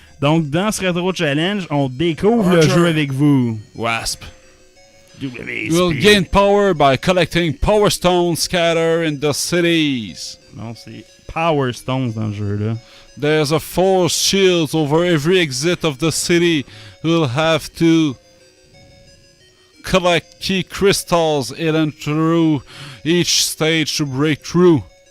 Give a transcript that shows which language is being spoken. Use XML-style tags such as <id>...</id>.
<fr>Donc, dans ce Retro Challenge, on découvre le Roger. jeu avec vous. Wasp. WSP.</fr> <en>Will gain power by collecting power stones scattered in the cities.</en> <fr>Non, c'est Power Stones dans le jeu-là.</fr> <en>There's a force shield over every exit of the city. You'll have to collect key crystals hidden through each stage to break through.</en>